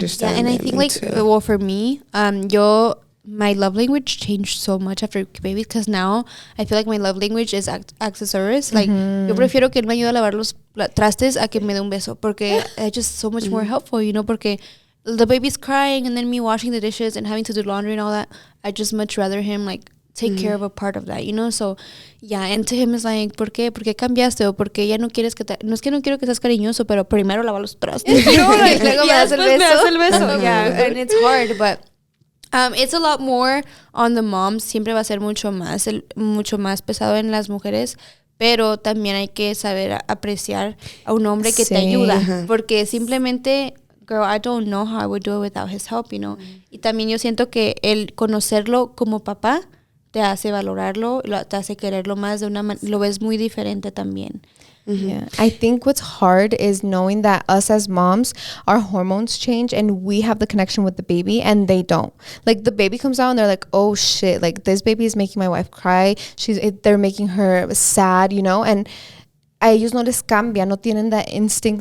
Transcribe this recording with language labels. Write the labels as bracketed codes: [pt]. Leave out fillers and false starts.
[en] Yeah, and I think well, for me, my love language changed so much after baby because now I feel like my love language is accessories. Like, [es] yo prefiero que él me ayude a lavar los trastes a que me dé un beso [en] porque it's just so much more helpful, you know, porque the baby's crying and then me washing the dishes and having to do laundry and all that, I just much rather him like take care of a part of that, you know. So yeah, and to him is like, [es] ¿por qué cambiaste? O porque ya no quieres que no es que no quiero que seas cariñoso, pero primero lava los trastes, you know, like luego me das el beso. [en] Yeah, and it's hard, but it's a lot more on the moms. [es] Siempre va a ser mucho más pesado en las mujeres, pero también hay que saber apreciar a un hombre que te ayuda, porque simplemente, [en] girl, I don't know how I would do it without his help, [es] you know. Y también yo siento que el conocerlo como papá te hace valorarlo, te hace quererlo más de lo ves muy diferente también. [en] Yeah. I think what's hard is knowing that us as moms, our hormones change and we have the connection with the baby and they don't. Like the baby comes out and they're like, oh shit, like this baby is making my wife cry. They're making her sad, you know, and [es] ellos no les cambia, no tienen [en] that instinct.